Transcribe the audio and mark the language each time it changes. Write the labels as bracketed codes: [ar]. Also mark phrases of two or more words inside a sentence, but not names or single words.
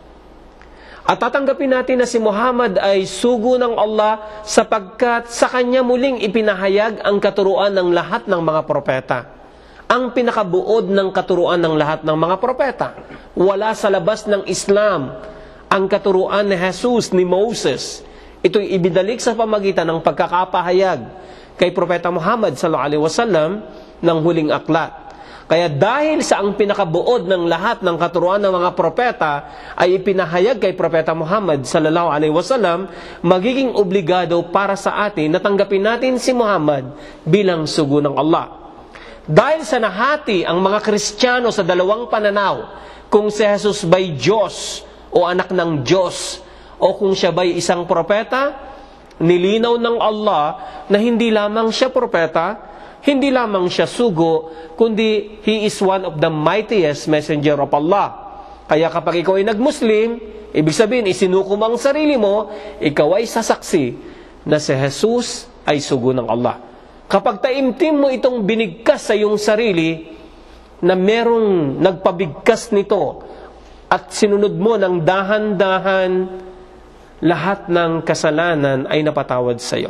[tl] At tatanggapin natin na si Muhammad ay sugo ng Allah sapagkat sa Kanya muling ipinahayag ang katuruan ng lahat ng mga propeta. Ang pinakabuod ng katuruan ng lahat ng mga propeta. Wala sa labas ng Islam ang katuruan ni Jesus, ni Moses. Ito'y ibinalik sa pamagitan ng pagkakapahayag kay Propeta Muhammad [ar] صلى الله عليه وسلم [tl] ng huling aklat. Kaya dahil sa ang pinakabuod ng lahat ng katuruan ng mga propeta ay ipinahayag kay Propeta Muhammad [ar] صلى الله عليه وسلم, [tl] magiging obligado para sa atin na tanggapin natin si Muhammad bilang sugo ng Allah. Dahil sa nahati ang mga Kristiyano sa dalawang pananaw, kung si Jesus ba'y Diyos o anak ng Diyos, o kung siya ba'y isang propeta, nilinaw ng Allah na hindi lamang siya propeta, hindi lamang siya sugo, kundi [en] He is one of the mightiest messenger of Allah. [tl] Kaya kapag ikaw ay nag-Muslim, ibig sabihin, isinuko mo ang sarili mo, ikaw ay sasaksi na si Jesus ay sugo ng Allah. Kapag taimtim mo itong binigkas sa iyong sarili, na merong nagpabigkas nito, at sinunod mo ng dahan-dahan, lahat ng kasalanan ay napatawad sa iyo.